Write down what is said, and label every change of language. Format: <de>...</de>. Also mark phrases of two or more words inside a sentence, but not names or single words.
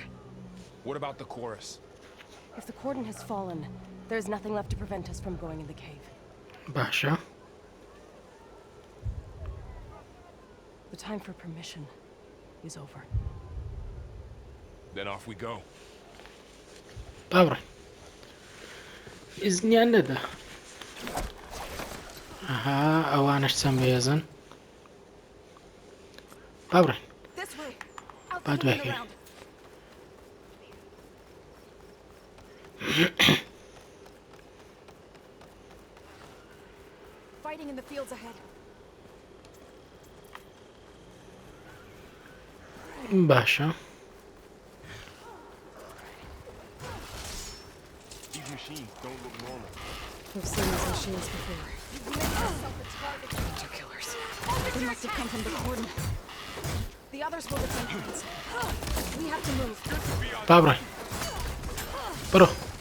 <en>What about the chorus? If the cordon has fallen, there's nothing left to prevent us from going in the cave.</en> <ckb>باشە</ckb> <en>The time for permission is over. Then off we go.</en> <ckb>با بڕێین ئیزنیان نەدا ئەها ئەوانش چەند بەهێزن با بڕێین</ckb> <en>This way.</en> <ckb>با دوایکەین</ckb> <en>Fighting in the fields ahead.</en> <ckb>باشە</ckb> <en>These machines don't look normal. We've seen these machines before. They're killers. They must have come from the cordon. The others will defend us. We have to move.</en> <ckb>با بڕێین بڕۆ</ckb>